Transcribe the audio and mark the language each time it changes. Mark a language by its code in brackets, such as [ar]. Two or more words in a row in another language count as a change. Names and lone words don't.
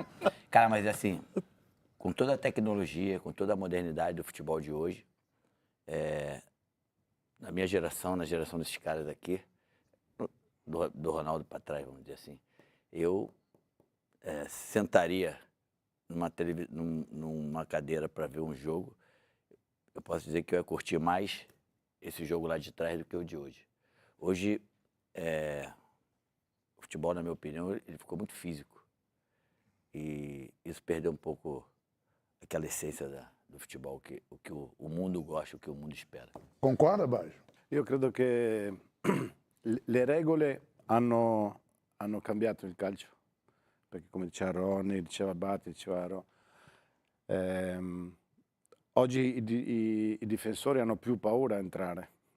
[pt] Cara, mas assim, com toda a tecnologia, com toda a modernidade do futebol de hoje, na minha geração, na geração desses caras aqui, do Ronaldo para trás, vamos dizer assim, eu sentaria numa cadeira para ver um jogo, eu posso dizer que eu ia curtir mais esse jogo lá de trás do que o de hoje. Hoje, o futebol, na minha opinião, ele ficou muito físico. E isso perdeu um pouco aquela essência do futebol, o que o mundo gosta, o que o mundo espera. Concorda, Baggio? [it] Io credo che le regole hanno cambiato il calcio, perché come diceva Ronny, diceva Batti, diceva Ro, oggi i difensori hanno più paura a entrare.